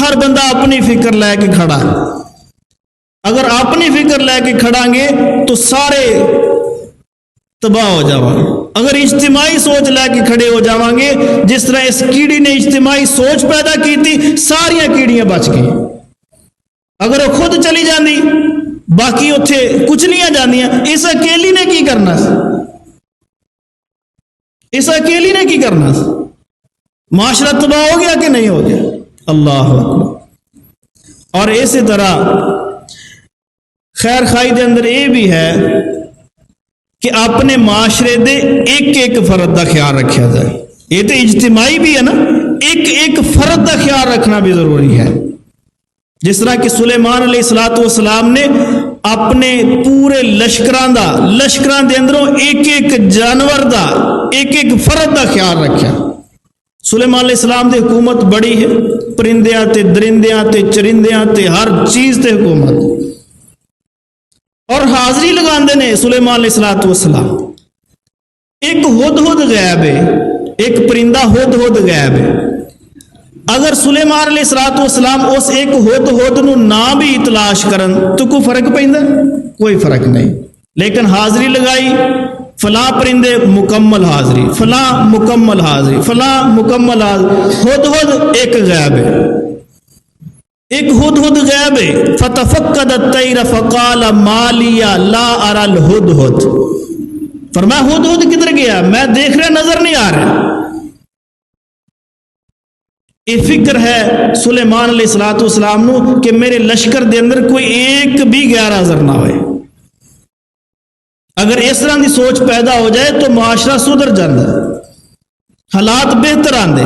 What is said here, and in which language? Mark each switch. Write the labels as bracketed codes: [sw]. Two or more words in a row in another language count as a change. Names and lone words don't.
[ur] ہر بندہ اپنی فکر لے کے کھڑا ہے. اگر اپنی فکر لے کے کھڑاں گے تو سارے تباہ ہو جاؤں گے. اگر اجتماعی سوچ لے کے کھڑے ہو جاؤں گے، جس طرح اس کیڑی نے اجتماعی سوچ پیدا کی تھی، ساریاں کیڑیاں بچ گئی. [pa] اگر وہ خود چلی جاندی باقی اتھے کچلیاں جاندیاں، اس اکیلی نے کی کرنا سی؟ اس اکیلی نے کی کرنا سی؟ [ur] معاشرہ تباہ ہو گیا کہ نہیں ہو گیا؟ [ar] اللہ اکبر. [ur] اور اسی طرح خیر خائی [pa] دے اندر [ur] یہ بھی ہے کہ اپنے معاشرے دے ایک ایک فرد کا خیال رکھا جائے. یہ تو اجتماعی بھی ہے نا، ایک ایک فرد کا خیال رکھنا بھی ضروری ہے. [pa] جس طرح کہ سلیمان علیہ السلام نے اپنے پورے لشکران دے اندروں ایک ایک جانور دا، ایک ایک فرد دا خیال رکھا. سلیمان علیہ السلام دی حکومت بڑی ہے، پرندیاں تے درندیاں تے چرندیاں تے ہر چیز تے حکومت. اور حاضری لگاندے نے سلیمان علیہ السلام. [ur] ایک ہدہد غائب ہے، ایک پرندہ ہدہد غائب ہے. [pa] اگر سلیمان علیہ السلام اس ایک ہدہد نو نہ بھی تلاش کرن تو کوئی فرق پیندا؟ [ur] کوئی فرق نہیں. لیکن حاضری لگائی، فلاں پرندے مکمل حاضری، فلاں مکمل حاضری، فلاں مکمل حاضری. ہدہد ایک غائب ہے، ایک ہدہد غائب ہے. [ar] فتفقد الطیر فقال ما لی لا اری الہدہد. [ur] فرمایا ہدہد کدھر گیا؟ میں دیکھ رہا نظر نہیں آ رہا. یہ فکر ہے سلیمان علیہ السلام نو کہ میرے لشکر دے اندر کوئی ایک بھی غیر حاضر نہ ہوئے. [pa] اگر اس طرح دی سوچ پیدا ہو جائے تو معاشرہ سدھر جاندہ، حالات بہتر آندے.